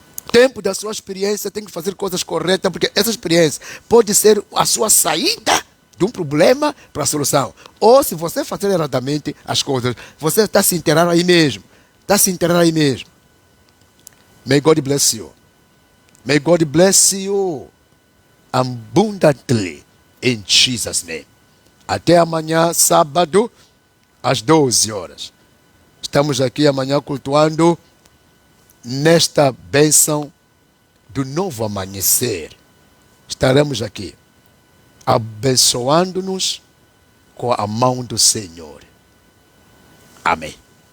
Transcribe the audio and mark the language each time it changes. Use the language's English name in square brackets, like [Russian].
[Portuguese] Tempo da sua experiência tem que fazer coisas corretas, porque essa experiência pode ser a sua saída de um problema para a solução. Ou se você fazer erradamente as coisas, você está se enterrando aí mesmo. Está se enterrando aí mesmo. [English] May God bless you. May God bless you abundantly in Jesus' name. [Portuguese] Até amanhã, sábado, às 12 horas. Estamos aqui amanhã cultuando nesta bênção do novo amanhecer. Estaremos aqui abençoando-nos com a mão do Senhor. Amém.